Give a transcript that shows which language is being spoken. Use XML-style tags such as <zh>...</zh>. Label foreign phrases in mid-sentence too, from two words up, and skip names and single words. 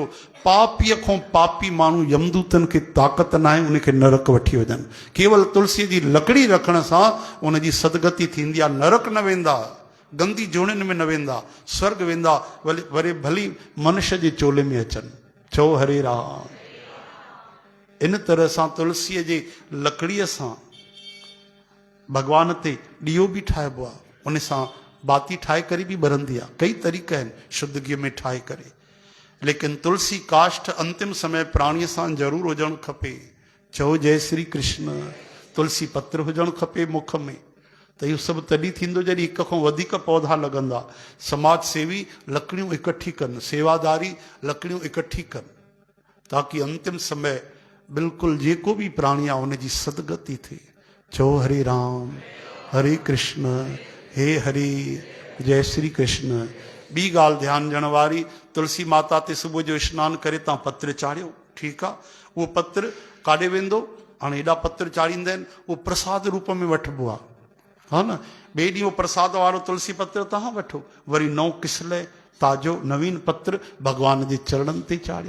<sd>पापीअ खां पापी माण्हू यमदूतनि खे ताक़त न आहे उनखे नरक वठी वञनि। केवल तुलसीअ जी लकड़ी रखण सां उनजी सदगति थींदी आहे। नरक न वेंदा, गंदी जोड़ियुनि में न वेंदा, स्वर्ग वेंदा, वरी भली मनुष्य जे चोले में अचनि। चओ हरे राम। इन तरह सां तुलसीअ जे लकड़ीअ सां भॻवान ते ॾीओ बि ठाहिबो आहे, उन सां बाती ठाहे करे बि ॿरंदी आहे। कई तरीक़ा आहिनि शुद्ध गिह में ठाहे करे। लेकिन तुलसी काष्ठ अंतिम समय प्राणीअ सां ज़रूरु हुजणु खपे। चओ जय श्री कृष्ण। तुलसी पत्र हुजणु खपे मुख में। त इहो सभु तॾहिं थींदो जॾहिं हिक खां वधीक पौधा लॻंदा। समाज सेवी लकड़ियूं इकट्ठी कनि, सेवादारी लकड़ियूं इकट्ठी कनि, ताकी अंतिम समय बिल्कुलु जेको बि प्राणी आहे उनजी सदगति थिए। चओ हरे राम, हरे कृष्ण, हे हरि, जय श्री कृष्ण। ॿी ॻाल्हि ध्यानु ॾियण वारी, तुलसी माता ते सुबुह जो सनानु करे तव्हां पत्र चाढ़ियो, ठीकु आहे। उहो पत्र काॾे वेंदो? हाणे हेॾा पत्र चाढ़ींदा आहिनि, उहो प्रसाद रूप में वठिबो आहे, हा न। ॿिए ॾींहुं प्रसाद वारो तुलसी पत्र तव्हां वठो, वरी नओं किसले ताज़ो नवीन पत्र भॻवान जे चरणनि ते चाढ़ियो।</sd>